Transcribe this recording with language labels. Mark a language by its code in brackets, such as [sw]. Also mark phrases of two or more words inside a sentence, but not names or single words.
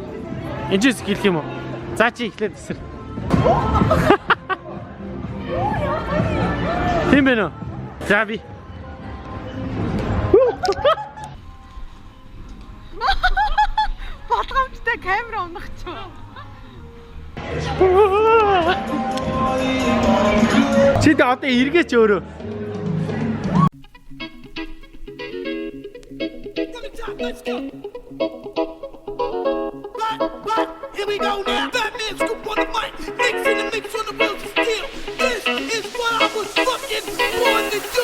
[mn] Эндээс хэлэх юм уу? За чи эхлээд үсэр. Тийм байна уу? За би. Болгоомжтой камера унахчих. Чи тэ одоо эргээч өөрөө. [en] Let's go. But, here we go now. Batman scoop on the mic, mix in the mix on the wheels of steel. This is what I was fucking born to do.